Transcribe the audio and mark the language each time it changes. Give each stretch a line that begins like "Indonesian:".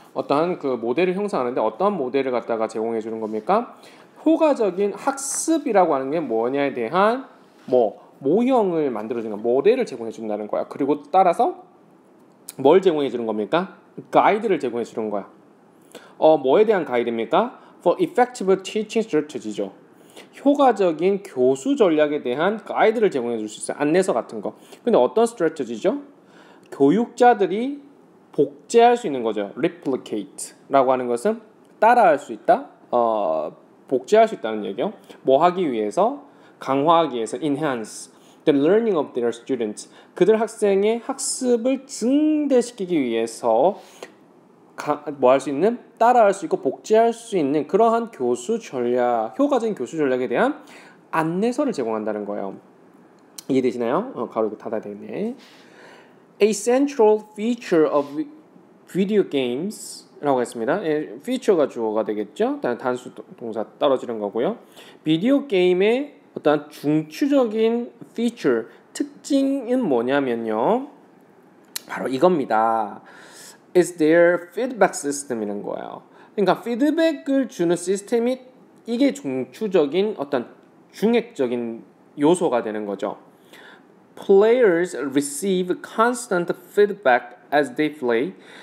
Korean: 어떠한 그 모델을 형성하는데 어떠한 모델을 갖다가 제공해 주는 겁니까? 효과적인 학습이라고 하는 게 뭐냐에 대한 모형을 만들어 주는 모델을 제공해 준다는 거야. 그리고 따라서 뭘 제공해 주는 겁니까? 가이드를 제공해 주는 거야. 뭐에 대한 가이드입니까?
English: For effective teaching strategy죠.
Korean: 효과적인 교수 전략에 대한 가이드를 제공해 줄 수 있어요. 안내서 같은 거. 근데 어떤 스트래티지죠? 교육자들이 복제할 수 있는 거죠. replicate라고 하는 것은 따라할 수 있다. 복제할 수 있다는 얘기요. 뭐 하기 위해서? 강화하기 위해서
English: enhance the learning of their students.
Korean: 그들 학생의 학습을 증대시키기 위해서 뭐 할 수 있는? 따라할 수 있고 복제할 수 있는 그러한 교수 전략, 효과적인 교수 전략에 대한 안내서를 제공한다는 거예요. 이해되시나요? 가로 닫아야 되겠네.
English: A central feature of video games
Korean: 라고 했습니다. feature가 주어가 되겠죠. 단수 동사 떨어지는 거고요. 비디오 게임의 어떤 중추적인 feature, 특징은 뭐냐면요. 바로 이겁니다.
English: Is their feedback system이라는
Korean: 거예요. 그러니까 피드백을 주는 시스템이 이게 중추적인 어떤 중액적인 요소가 되는 거죠.
English: Players receive constant feedback as they play.